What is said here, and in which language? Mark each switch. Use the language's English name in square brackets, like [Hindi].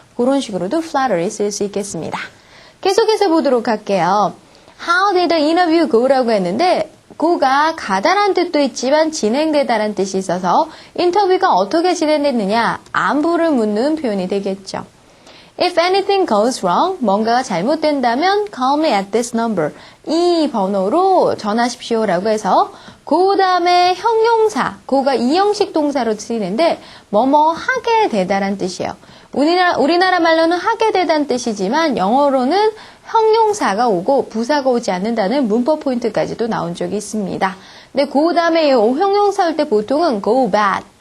[Korean] 그런 식으로도 flatter를 쓸 수 있겠습니다. 계속해서 보도록 할게요. [English] How did the interview go [Korean] 라고 했는데 go가 가다란 뜻도 있지만 진행되다라는 뜻이 있어서 인터뷰가 어떻게 진행됐느냐 안부를 묻는 표현이 되겠죠. [English] If anything goes wrong, [Korean] 뭔가가 잘못된다면 [English] call me at this number. [Korean] 이 번호로 전하십시오라고 해서 그 다음에 형용사, 고가 이형식 동사로 쓰이는데 뭐뭐 하게 되다란 뜻이에요. 우리나라 말로는 하게 되다는 뜻이지만 영어로는 형용사가 오고 부사가 오지 않는다는 문법 포인트까지도 나온 적이 있습니다. 근데 그 다음에 형용사 올 때 보통은 go bad,